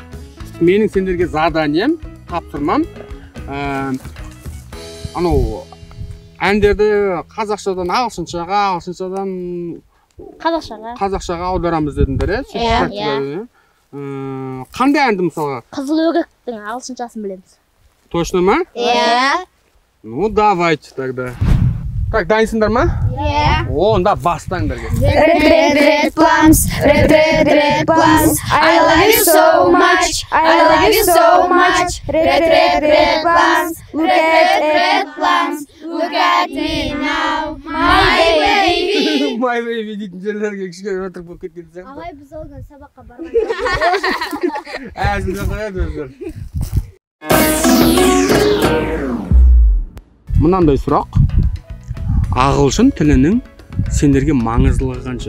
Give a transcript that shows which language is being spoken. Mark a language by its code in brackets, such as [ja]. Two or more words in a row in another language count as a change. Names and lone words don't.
[kk] Менің сендерге заданием, тапсырмам. Анау әндерді қазақшадан ағылшыншаға, ағылшыншадан қазақшаға аударамыз дедіңдер, Иә. Қандай әнді мысалға? Қызыл өріктің ағылшыншасын білеміз. Точно ма? Иә. [ru] Ну, давайте тогда. Так, [kk] дайынсыңдар ма? Иә. Онда бастаңдар. [en] Red plums, red plums. I love you so much. I love you so much. Red plums. Look at red plums. Look at me now, my baby. My baby [kk] дейтін жерлерге кішкене өтірік болып кеткен сияқты. Ағай біз ол күні сабаққа барған. Әзілде қояды өздері. Мынандай сұрақ. Ағылшын тілінің сендерге маңыздылығы қанша?